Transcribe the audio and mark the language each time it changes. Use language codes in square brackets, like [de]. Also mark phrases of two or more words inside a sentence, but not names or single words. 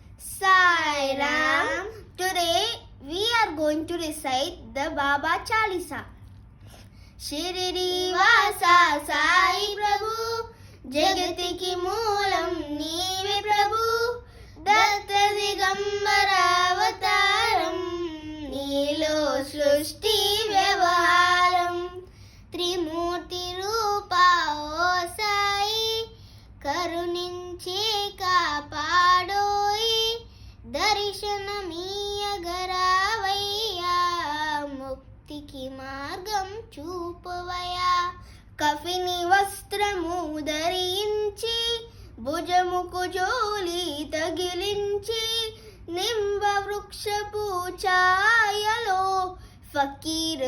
[en] Sai Ram. Today we are going to recite the Baba Chalisa. [te] శిరిడీ వాస సాయి ప్రభూ, జగతికి మూలం నీవే ప్రభూ, దత్త దిగంబర అవతారం, నీలో సృష్టి వ్యవహారం, త్రిమూర్తి రూప ఓ సాయి, కరుణించి కాపాడోయి దర్శనమీయగరావయ్యా ముక్తికి మార్గం చూపవయ్యా కఫిని వస్త్రము ధరించి భుజముకు జోలి తగిలించి నింబ వృక్షపు ఛాయలో ఫకీర్